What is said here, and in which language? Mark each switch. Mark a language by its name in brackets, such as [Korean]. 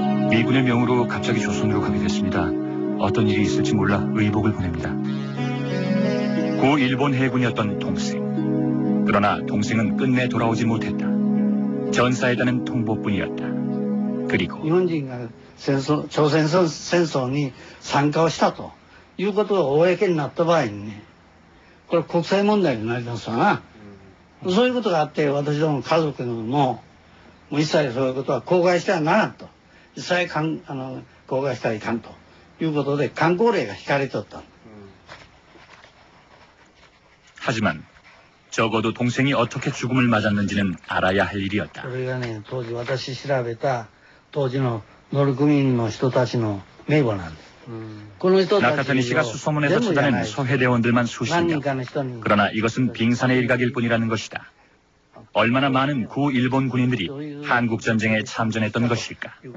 [Korean] 미군의 명으로 갑자기 조선으로 가게 됐습니다. 어떤 일이 있을지 몰라 의복을 보냅니다. 구 일본 해군이었던 동생. 그러나 동생은 끝내 돌아오지 못했다. 전사에다는 통보뿐이었다. 그리고 일본인이 조선 [Japanese] 戦争に参加をしたということが公になった場合にね、これ国際問題になりますわな。そういうことがあって、私ども家族も一切そういうことは口外してはならんと、一切口外してはいかんということで慣行令が引かれとった。 [Korean] 하지만 적어도 동생이 어떻게 죽음을 맞았는지는 알아야 할 일이었다. [Japanese] これがね、当時私調べた当時の乗組員の人たちの名簿なんです。 [Korean] 나카타니 씨가 수소문에서 찾아낸 소해대원들만 수십 명. 그러나 이것은 빙산의 일각일 뿐이라는 것이다. 얼마나 많은 구 일본 군인들이 한국 전쟁에 참전했던 것일까?